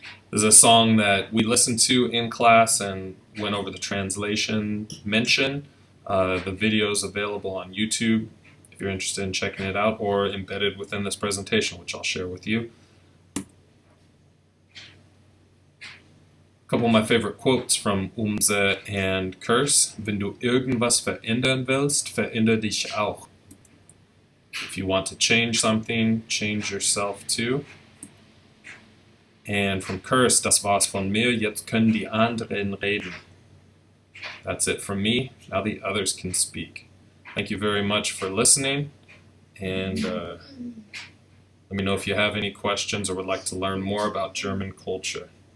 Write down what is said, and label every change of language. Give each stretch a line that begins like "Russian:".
English: There's a song that we listened to in class and went over the translation mention. The video is available on YouTube if you're interested in checking it out, or embedded within this presentation, which I'll share with you. A couple of my favorite quotes from Umse and Curse.
German: Wenn du irgendwas verändern willst, veränder dich auch.
English: If you want to change something, change yourself too. And from Curse,
German: das war's von mir, jetzt können die anderen reden.
English: That's it from me, now the others can speak. Thank you very much for listening, and let me know if you have any questions or would like to learn more about German culture.